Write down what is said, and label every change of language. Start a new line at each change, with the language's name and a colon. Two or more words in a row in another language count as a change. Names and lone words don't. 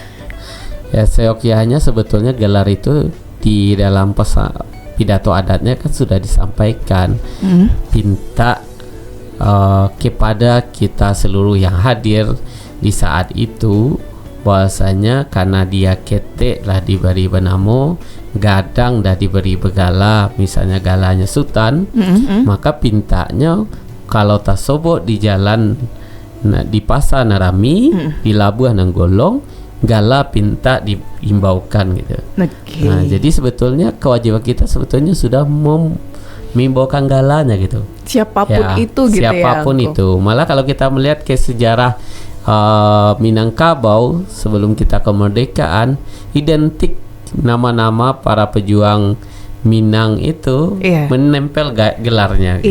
Indonesian: Ya, seyogyanya sebetulnya gelar itu di dalam pidato adatnya kan sudah disampaikan, pinta kepada kita seluruh yang hadir di saat itu bahwasanya karena dia
Minangkabau: ketek lah diberi benamo, gadang dah diberi begala,
Indonesian: misalnya galanya sultan, maka pintanya kalau tasobok di jalan di pasar Narami, di Labuan Nanggolong, gala pinta diimbaukan gitu. Okay. Nah, jadi sebetulnya kewajiban kita sebetulnya sudah mengimbaukan galanya gitu. Siapapun itu gitu siapapun ya. itu. Malah kalau kita melihat ke sejarah Minangkabau sebelum kita kemerdekaan, identik nama-nama para pejuang Minang itu menempel gelarnya gitu.